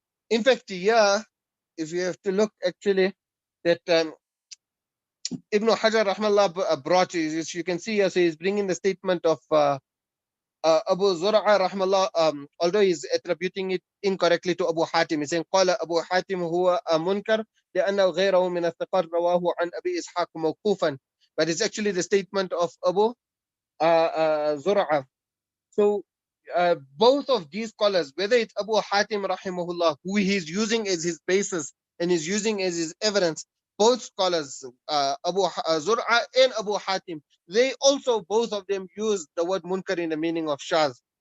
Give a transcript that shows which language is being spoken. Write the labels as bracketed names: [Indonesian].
[English] In fact, here, if you have to look actually, that Ibn Hajar rahmallah brought, as you can see here, so he's bringing the statement of Abu Zur'a rahmallah, although he's attributing it incorrectly to Abu Hatim. He's saying [Arabic] قال أبو حاتم هو منكر لأنه غيره من الثقات رواه عن أبي إسحاق موقوفا. [English] But it's actually the statement of Abu Zur'a. So both of these scholars, whether it's Abu Hatim rahimahullah, who he's using as his basis and is using as his evidence, both scholars, Abu Zur'a and Abu Hatim, they also, both of them, use the word munkar in the meaning of shaz.